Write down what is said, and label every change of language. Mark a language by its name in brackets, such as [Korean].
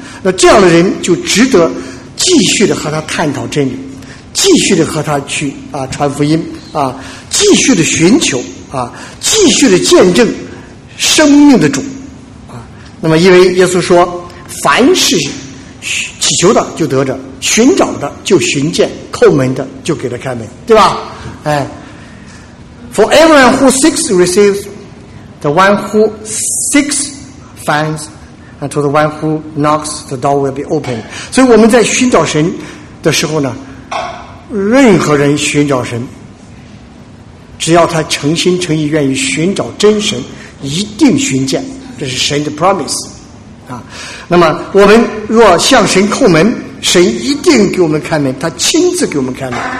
[Chinese] 那这样的人就值得继续的和他探讨真理，继续的和他去啊传福音啊，继续的寻求啊，继续的见证生命的主啊。那么，因为耶稣说，凡是祈求的就得着，寻找的就寻见，叩门的就给他开门，对吧？ [English] For everyone who seeks receives, the one who seeks finds. And to the one who knocks, the door will be opened. [Chinese] 所以我们在寻找神的时候呢，任何人寻找神，只要他诚心诚意愿意寻找真神，一定寻见，这是神的 promise 啊。那么我们若向神叩门，神一定给我们开门，他亲自给我们开门。